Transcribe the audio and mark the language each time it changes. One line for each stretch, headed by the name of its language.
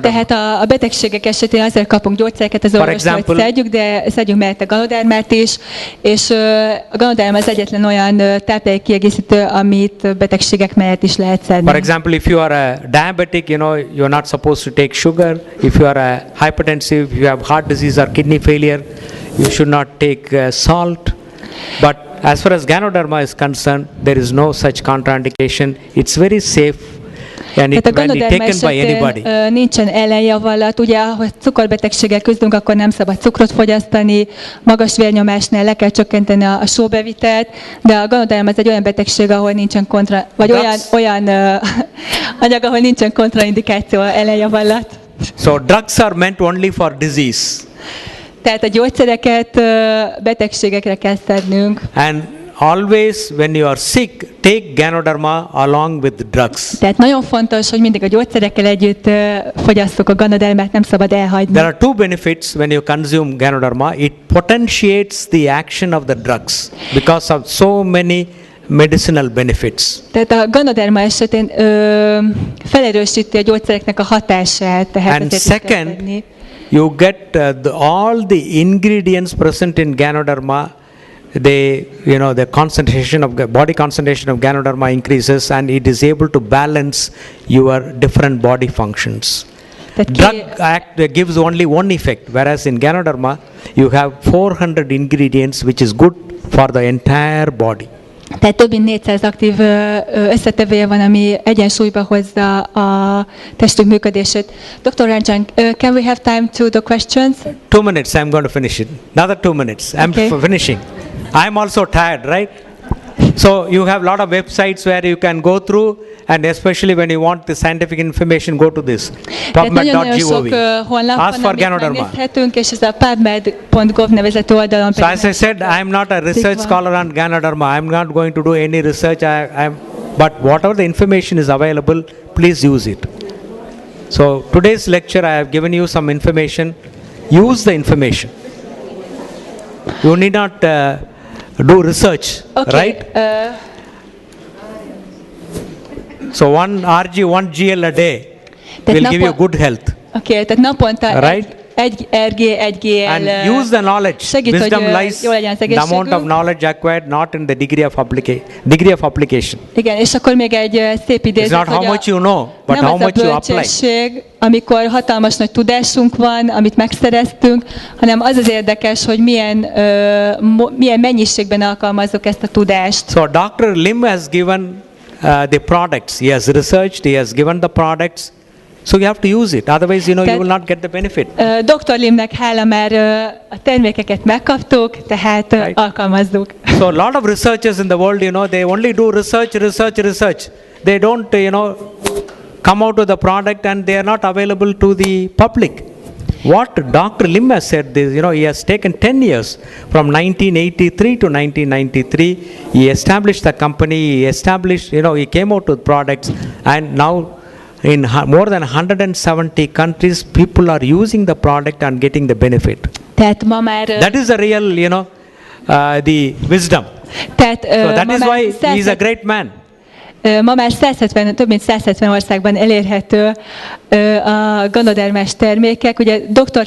Hungarian: Tehát a betegségek esetén azért kapunk gyógyszereket az orvostól, hogy szedjük, de szedjünk mellette Ganodermát is, és a Ganoderma az egyetlen olyan táplálékkiegészítő, amit betegségek mellett is lehet szedni.
English: For example, if you are a diabetic, you're not supposed to take sugar. If you are a hypertensive, if you have heart disease or kidney failure, you should not take salt. But as far as Ganoderma is concerned, there is no such contraindication. It's very safe. And it can be taken by anybody.
Hungarian: Nincsen ellenjavallat. Ugye, ha cukorbetegséggel küzdünk, akkor nem szabad cukrot fogyasztani, magas vérnyomásnál le kell csökkenteni a sóbevitelt, de a Ganoderma az egy olyan betegség, ahol nincsen olyan anyag, ahol nincsen kontraindikáció, ellenjavallat.
English: So drugs are meant only for disease.
Hungarian: Tehát a gyógyszereket betegségekre kell szednünk.
English: And always when you are sick, take Ganoderma along with drugs.
Hungarian: Tehát nagyon fontos, hogy mindig a gyógyszerekkel együtt fogyasszuk a Ganodermát, nem szabad elhagyni.
English: There are two benefits when you consume Ganoderma. It potentiates the action of the drugs because of so many medicinal benefits.
Hungarian: Tehát a Ganoderma esetén felerősíti a gyógyszereknek a hatását. Tehát
English: and second, you get all the ingredients present in Ganoderma the concentration of body concentration of Ganoderma increases, and it is able to balance your different body functions. Drug gives only one effect, whereas in Ganoderma you have 400 ingredients, which is good for the entire body.
Hungarian: Tehát több mint 400 aktív összetevője van, ami egyensúlyba hozza a testünk működését.
English: Dr. Ranjan, can we have time to the questions? 2 minutes, I'm going to finish it. Another 2 minutes, I'm finishing. I'm also tired, right? So you have a lot of websites where you can go through, and especially when you want the scientific information, go to this pubmed.gov. Ask for Ganoderma.
Hungarian: És ez a pubmed.gov nevezetű oldalon.
English: So as I said, I'm not a research scholar on Ganoderma. I'm not going to do any research. But whatever the information is available, please use it. So today's lecture, I have given you some information. Use the information. You need not do research, right? So one RG, 1 GL a day will give you good health.
Hungarian: Okay, tehát naponta
English: right?
Hungarian: egy RG, egy GL.
English: And use the knowledge. Wisdom lies the amount of knowledge acquired, not in the degree of application.
Hungarian: Igen, és akkor még egy szép idézet,
English: It's not how much you know, but how much you apply.
Hungarian: Nem az a bölcsesség, amikor hatalmas nagy tudásunk van, amit megszereztünk, hanem az az érdekes, hogy milyen mennyiségben alkalmazzuk ezt a tudást.
English: So Dr. Lim has given the products. He has researched, he has given the products. So you have to use it. Otherwise, you will not get the benefit. Dr.
Hungarian: Limnek hála, már a termékeket megkaptuk, tehát alkalmazzuk.
English: So a lot of researchers in the world, they only do research. They don't, come out with the product, and they are not available to the public. What Dr. Lim has said is, he has taken 10 years from 1983 to 1993. He established the company. He came out with products, and now in more than 170 countries, people are using the product and getting the benefit.
Hungarian: Tehát ma már,
English: that is the real, the wisdom.
Hungarian: Tehát,
English: so that is why he is a great man.
Hungarian: Ma már több mint 170 országban elérhető a ganodermás termékek. Ugye Dr.